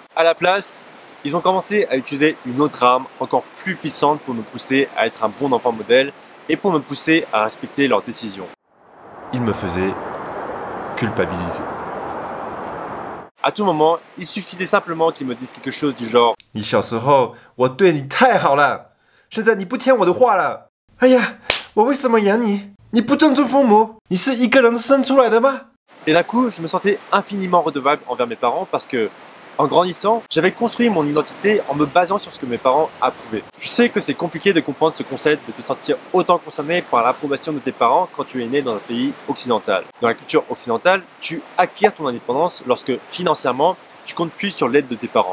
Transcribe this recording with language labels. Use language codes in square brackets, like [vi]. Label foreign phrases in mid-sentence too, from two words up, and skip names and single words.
[fr] À la place, ils ont commencé à utiliser une autre arme encore plus puissante pour me pousser à être un bon enfant modèle et pour me pousser à respecter leurs décisions. Ils me faisaient culpabiliser. À tout moment, il suffisait simplement qu'ils me disent quelque chose du genre [zh] « 你小时候我对你太好了，现在你不听我的话了。哎呀，我为什么养你？你不尊重父母，你是一个人生出来的吗？” [fr] Et d'un coup, je me sentais infiniment redevable envers mes parents parce que, en grandissant, j'avais construit mon identité en me basant sur ce que mes parents approuvaient. Je sais que c'est compliqué de comprendre ce concept de te sentir autant concerné par l'approbation de tes parents quand tu es né dans un pays occidental. Dans la culture occidentale, tu acquiers ton indépendance lorsque, financièrement, tu comptes plus sur l'aide de tes parents.